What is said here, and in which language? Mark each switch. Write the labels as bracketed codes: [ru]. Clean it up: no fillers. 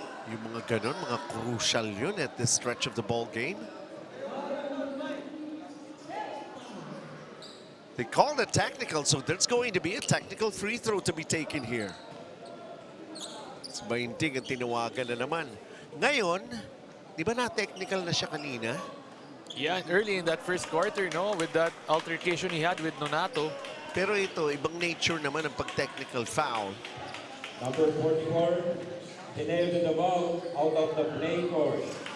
[tl] Yung mga ganon, mga crucial yun [en] at this stretch of the ball game. They called it technical, so there's going to be a technical free throw to be taken here. [tl] Si Bainting ang tinawagan na naman. Ngayon, di ba na-technical na siya kanina? [en] Yeah, early in that first quarter, no, with that altercation he had with Nonato. [tl] Pero ito, ibang nature naman ang pag-technical foul. [en] Number 44, Ateneo De Davao, out of the play court.